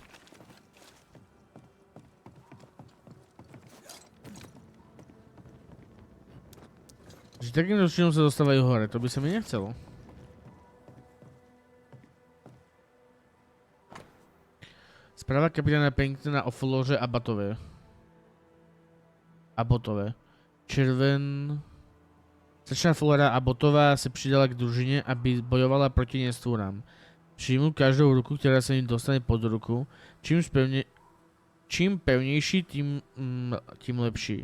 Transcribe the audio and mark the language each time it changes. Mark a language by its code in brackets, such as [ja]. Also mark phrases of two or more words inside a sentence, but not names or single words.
[sk] Že takýmto činom sa dostávajú hore, to by sa mi nechcelo. Správa kapitána Penningtona o Flore a Botové. [cs] Červen... Slečna Flora Abbotová se přidala k družině, aby bojovala proti nestvůrám. Přijmu každou ruku, která se jim dostane pod ruku. Čím pevnější, tím lepší.